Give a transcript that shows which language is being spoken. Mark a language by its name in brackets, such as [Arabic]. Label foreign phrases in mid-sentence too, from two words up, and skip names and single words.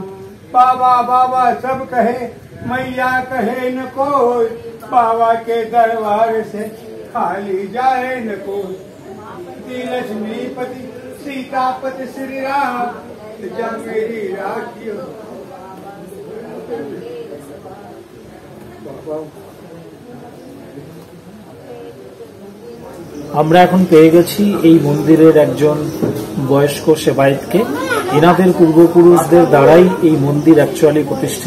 [Hindi] बाबा बाबा सब कहे, मैया कहे न कोई, बाबा के दरबार से खाली जाए न कोई। लक्ष्मीपति सीतापति श्री राम जब मेरी राखी [Bangla] আমরা এখন পেয়ে গেছি এই মন্দিরের একজন বয়স্ক সেবায়েতকে। এনাদের পূর্বপুরুষদের দ্বারাই এই মন্দির অ্যাকচুয়ালি প্রতিষ্ঠিত।